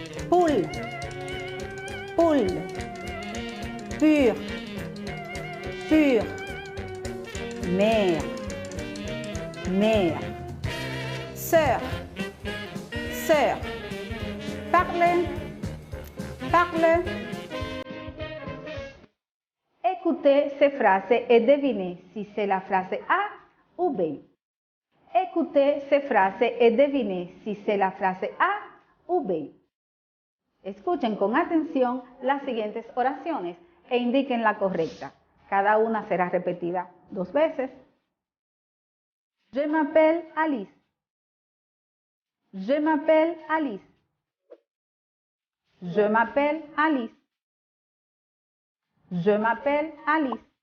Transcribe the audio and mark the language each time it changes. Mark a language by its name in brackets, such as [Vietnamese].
[French] poule, pur, mère, sœur, parle. Écoutez ces phrases et devinez si c'est la phrase A ou B. Écoutez ces phrases et devinez si c'est la [Spanish] frase A o B. Escuchen con atención las siguientes oraciones e indiquen la correcta. Cada una será repetida 2 veces. [French] Je m'appelle Alice. Je m'appelle Alice. Je m'appelle Alice. Je m'appelle Alice.